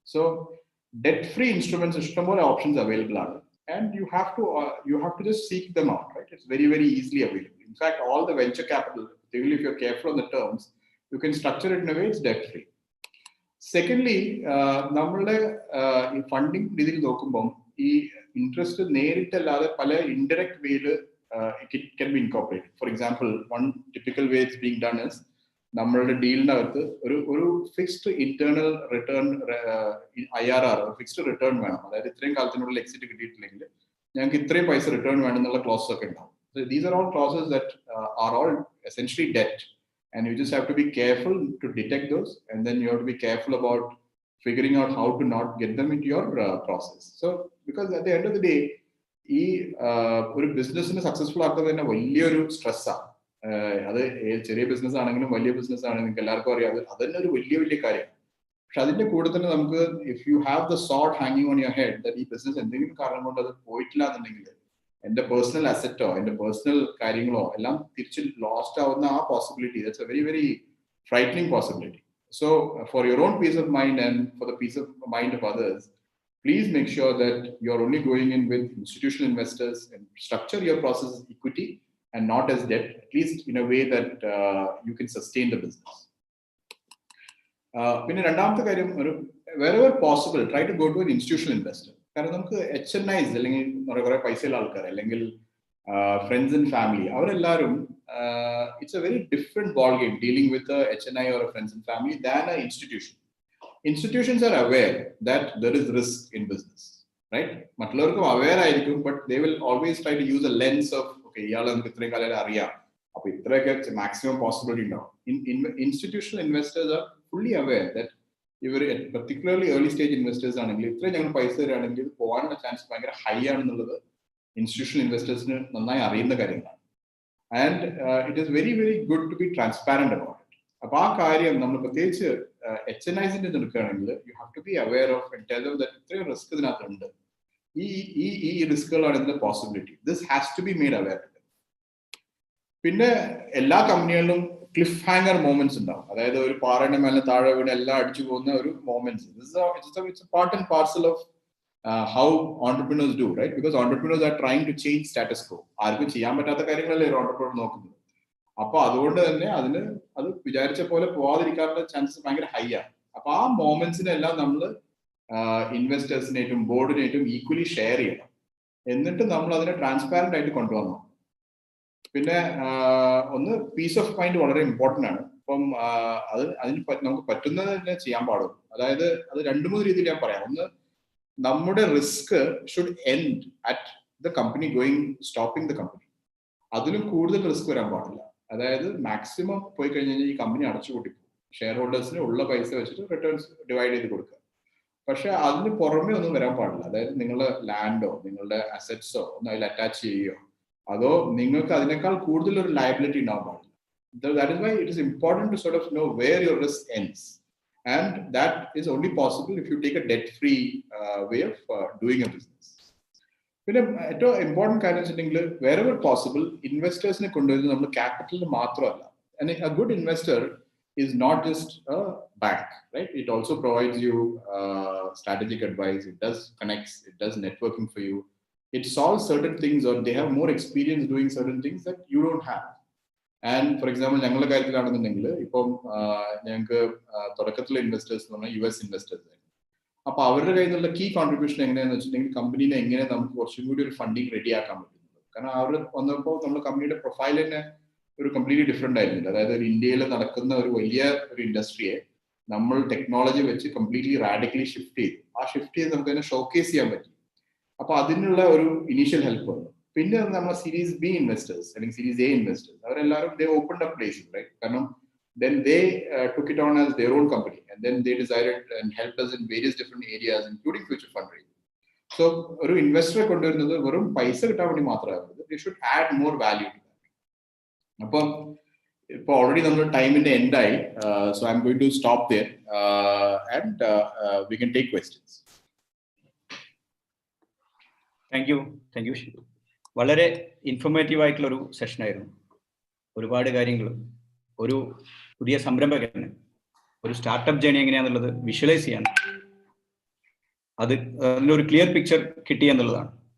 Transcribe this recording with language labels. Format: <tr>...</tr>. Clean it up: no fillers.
<en>So debt-free instruments, ishtamole options available are, and you have to just seek them out, right? It's very, very easily available. In fact, all the venture capital, even if you're careful on the terms, you can structure it in a way it's debt-free.</en> <ml>Secondly, നമ്മളുടെ ഈ funding രീതിയിൽ നോക്കുമ്പോൾ ഈ interest നേരിട്ടല്ലാതെ പല indirect വേയില്</ml> <en>it can be incorporated. For example, one typical way it's being done is</en> <ml>നമ്മളുടെ ഡീലിനകത്ത് ഒരു fixed internal return IRR, fixed return വേണം. അതായത് ഇത്രയും കാലത്തിനുള്ളിൽ എക്സിറ്റ് കിട്ടിയിട്ടില്ലെങ്കിൽ ഞങ്ങൾക്ക് ഇത്രയും പൈസ റിട്ടേൺ വേണമെന്നുള്ള ക്ലോസസ് ഒക്കെ ഉണ്ടാവും.</ml> <en>So these are all clauses that are all essentially debt, and you just have to be careful to detect those, and then you have to be careful about figuring out how to not get them into your process. So because at the end of the day,</en> <ml>ഈ ഒരു ബിസിനസ്സിന് successful ആക്കുന്നത് തന്നെ വലിയൊരു സ്ട്രെസ്സാണ്. അത് ചെറിയ business ആണെങ്കിലും വലിയ ബിസിനസ് ആണെങ്കിലും നിങ്ങൾക്ക് എല്ലാവർക്കും അറിയാം, അത് തന്നെ ഒരു വലിയ കാര്യമാണ്. പക്ഷെ അതിന്റെ കൂടെ തന്നെ നമുക്ക്</ml> <en>if you have the sort ഹാങ്ങിങ് on your head that</en> <ml>ഈ ബിസിനസ് എന്തെങ്കിലും കാരണം കൊണ്ട് അത് പോയിട്ടില്ല എന്നുണ്ടെങ്കിൽ എന്റെ പേഴ്സണൽ അസറ്റോ എന്റെ പേഴ്സണൽ കാര്യങ്ങളോ എല്ലാം തിരിച്ച് ലോസ്റ്റ് ആവുന്ന ആ possibility,</ml> <en>That's a very, very frightening possibility. So for your own peace of mind and for the peace of mind of others, please make sure that you're only going in with institutional investors and structure your process as equity and not as debt, at least in a way that you can sustain the business.</en> <ml>പിന്നെ രണ്ടാമത്തെ കാര്യം,</ml> <en>wherever possible, try to go to an institutional investor.</en> <ml>കാരണം നമുക്ക് HNIs അല്ലെങ്കിൽ കുറെ പൈസയുള്ള ആൾക്കാർ അല്ലെങ്കിൽ friends and family, അവരെല്ലാവരും</ml> <en>it's a very different ball game dealing with a HNI or a friends and family than an institution. Institutions are aware that there is risk in business, right?</en> <ml>മറ്റുള്ളവർക്കും aware ആയിരിക്കും,</ml> <en>but they will always try to use a lens of okay,</en> <ml>ഇയാളെ നമുക്ക് ഇത്രയും കാലം അറിയാം, അപ്പൊ ഇത്രയൊക്കെ maximum possibility ഉണ്ടാവും.</ml> <en>Institutional investors are fully aware that</en> <ml>ഇവർ</ml> <en>particularly early stage investors</en> <ml>ആണെങ്കിൽ ഇത്രയും ഞങ്ങൾ പൈസ തരാണെങ്കിൽ ഇത് പോകാനുള്ള ചാൻസ് ഭയങ്കര ഹൈ ആണെന്നുള്ളത് institutional investors-ന് നന്നായി അറിയുന്ന കാര്യങ്ങളാണ്.</ml> <en>And it is very, very good to be transparent about it.</en> <ml>അപ്പൊ ആ കാര്യം നമ്മൾ പ്രത്യേകിച്ച് HNIs-ന്റെ എടുക്കുകയാണെങ്കിൽ</ml> <en>you have to be aware of and tell them that</en> <ml>ഇത്രയും റിസ്ക് ഇതിനകത്തുണ്ട്, ഈ റിസ്കുകളാണ് ഇതിന്റെ possibility.</ml> <en>This has to be made aware.</en> <ml>പിന്നെ എല്ലാ കമ്പനികളിലും ക്ലിഫ് ഹാങ്ങർ മൊമെന്റ്സ് ഉണ്ടാവും. അതായത് ഒരു പാറയുടെ മേലെ താഴെ വീണ് എല്ലാം അടിച്ചു പോകുന്ന ഒരു moments.</ml> <en>It's a part and parcel of how entrepreneurs do, right? Because entrepreneurs are trying to change status quo.</en> <ml>ആർക്കും ചെയ്യാൻ പറ്റാത്ത കാര്യങ്ങളല്ലേ ഒരു entrepreneur നോക്കുന്നത്. അപ്പൊ അതുകൊണ്ട് തന്നെ അത് വിചാരിച്ച പോലെ പോവാതിരിക്കാനുള്ള ചാൻസസ് ഭയങ്കര ഹൈ ആണ്. അപ്പൊ ആ മൊമെന്റ്സിനെല്ലാം നമ്മൾ ഇൻവെസ്റ്റേഴ്സിനേറ്റും ബോർഡിനേറ്റും ഈക്വലി ഷെയർ ചെയ്യണം. എന്നിട്ട് നമ്മൾ അതിനെ ട്രാൻസ്പാരന്റ് ആയിട്ട് കൊണ്ടുവന്നു. പിന്നെ ഒന്ന് പീസ് ഓഫ് മൈൻഡ് വളരെ ഇമ്പോർട്ടന്റ് ആണ്. അപ്പം അതിന് നമുക്ക് പറ്റുന്നത് തന്നെ ചെയ്യാൻ പാടും. അതായത് അത് 2-3 രീതിയിൽ ഞാൻ പറയാം. ഒന്ന്, നമ്മുടെ</ml> <en>risk should end at the company</en> <ml>stopping the company. അതിലും കൂടുതൽ റിസ്ക് വരാൻ പാടില്ല. അതായത് മാക്സിമം പോയി കഴിഞ്ഞാൽ ഈ കമ്പനി അടച്ചുപൂട്ടി പോകും. ഷെയർ ഹോൾഡേഴ്സിന് ഉള്ള പൈസ വെച്ചിട്ട് റിട്ടേൺസ് ഡിവൈഡ് ചെയ്ത് കൊടുക്കുക. പക്ഷെ അതിന് പുറമെ ഒന്നും വരാൻ പാടില്ല. അതായത് നിങ്ങളുടെ ലാൻഡോ നിങ്ങളുടെ അസറ്റ്സോ ഒന്നും അതിൽ അറ്റാച്ച് ചെയ്യുകയോ അതോ നിങ്ങൾക്ക് അതിനേക്കാൾ കൂടുതൽ ഒരു ലയബിലിറ്റി ഉണ്ടാവാൻ പാടില്ല.</ml> <en>That is why it is important to sort of know where your risk ends, and that is only possible if you take a debt-free way of doing a business.</en> <ml>പിന്നെ ഏറ്റവും ഇമ്പോർട്ടൻറ്റ് കാര്യം വെച്ചിട്ടുണ്ടെങ്കിൽ</ml> <en>wherever possible</en> <ml>ഇൻവെസ്റ്റേഴ്സിനെ കൊണ്ടുവരുന്നത് നമ്മൾ capital മാത്രമല്ല.</ml> <en>And a good investor is not just a bank, right? It also provides you strategic advice. It does connects. It does networking for you. It solves certain things, or they have more experience doing certain things that you don't have. And for example</en> <ml>ഞങ്ങളുടെ കാര്യത്തിലാണെന്നുണ്ടെങ്കിൽ ഇപ്പം ഞങ്ങൾക്ക് തുടക്കത്തിലെ investors എന്ന് പറഞ്ഞാൽ US investors ആയിരുന്നു. അപ്പൊ അവരുടെ കയ്യിൽ നിന്നുള്ള കീ കോൺട്രിബ്യൂഷൻ എങ്ങനെയാന്ന് വെച്ചിട്ടുണ്ടെങ്കിൽ കമ്പനീനെ എങ്ങനെ നമുക്ക് കുറച്ചും കൂടി ഒരു ഫണ്ടിങ് റെഡിയാക്കാൻ പറ്റുന്നത്. കാരണം അവർ വന്നപ്പോൾ നമ്മുടെ കമ്പനിയുടെ പ്രൊഫൈൽ തന്നെ ഒരു കംപ്ലീറ്റ്ലി ഡിഫറെന്റ് ആയിരുന്നില്ല. അതായത് ഒരു ഇന്ത്യയിൽ നടക്കുന്ന ഒരു വലിയ ഒരു ഇൻഡസ്ട്രിയെ നമ്മൾ ടെക്നോളജി വെച്ച് കംപ്ലീറ്റ്ലി റാഡിക്കലി ഷിഫ്റ്റ് ചെയ്തു. ആ ഷിഫ്റ്റ് ചെയ്ത് നമുക്ക് തന്നെ ഷോക്കേസ് ചെയ്യാൻ പറ്റി. അപ്പൊ അതിനുള്ള ഒരു ഇനീഷ്യൽ ഹെൽപ്പ് വന്നു. പിന്നെ നമ്മൾ സീരീസ് ബി ഇൻവെസ്റ്റേഴ്സ് അല്ലെങ്കിൽ സീരീസ് എ ഇൻവെസ്റ്റേഴ്സ് അവരെല്ലാവരും</ml> <en>They opened up places, right? കാരണം then they took it on as their own company, and then they decided and helped us in various different areas including future fundraising.</en> <ml>So ഒരു ഇൻവെസ്റ്ററെ കൊണ്ടുവരുന്നത് വെറും പൈസ കിട്ടാൻ വേണ്ടി മാത്രമായിരുന്നത്.</ml> <en>they should add more value to that.</en> <ml>അപ്പം ഇപ്പോൾ already നമ്മൾ ടൈമിന്റെ എൻഡായി.</ml> <en>so I'm going to stop there and we can take questions. Thank you Shibu.</en> <ml>വളരെ ഇൻഫോർമേറ്റീവ് ആയിട്ടുള്ളൊരു സെഷനായിരുന്നു. ഒരുപാട് കാര്യങ്ങൾ ഒരു പുതിയ സംരംഭകന് ഒരു സ്റ്റാർട്ടപ്പ് ജേണി എങ്ങനെയാണെന്നുള്ളത് വിഷ്വലൈസ് ചെയ്യാൻ അതിലൊരു ക്ലിയർ പിക്ചർ കിട്ടി എന്നുള്ളതാണ്.</ml>